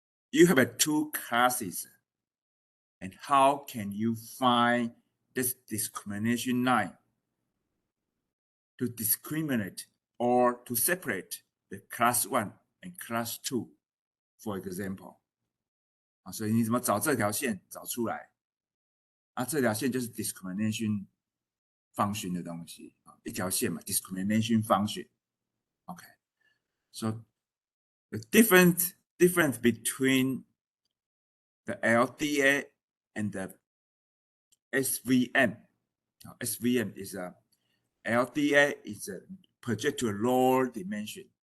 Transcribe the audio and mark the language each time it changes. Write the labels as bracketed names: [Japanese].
[English] You have two classes, and how can you find this discrimination line to discriminate or to separate the class 1 and class 2, for example? [Chinese] 所以你怎么找这条线找出来？这条线就是 discrimination function 的东西，一条线嘛 ，discrimination function. [English] Okay, so the difference between the LDA and the SVM. SVM is LDA is project to a lower dimension.